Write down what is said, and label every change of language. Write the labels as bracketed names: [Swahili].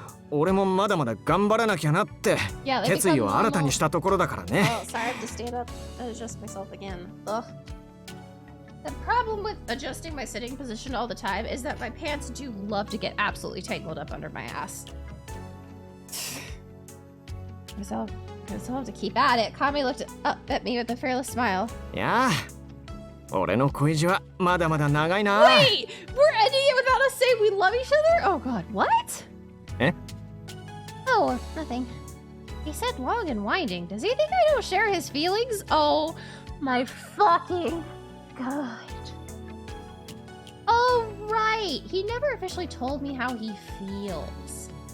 [Japanese] 俺もまだまだ頑張らなきゃなって決意を新たにしたところだからね。 [English] Oh, sorry, I have to stand up and adjust myself again. Ugh. The problem with adjusting my sitting position all the time is that my pants do love to get absolutely tangled up under my ass. So I'll have to keep at it. Kami looked up at me with a fearless smile. [Japanese] いやあ、俺の恋路はまだまだ長いな。 [English] Wait! We're ending it without us saying we love each other? Oh god, what? え? Oh, nothing. He said long and winding. Does he think I don't share his feelings? Oh my fucking god. Oh right, he never officially told me how he feels.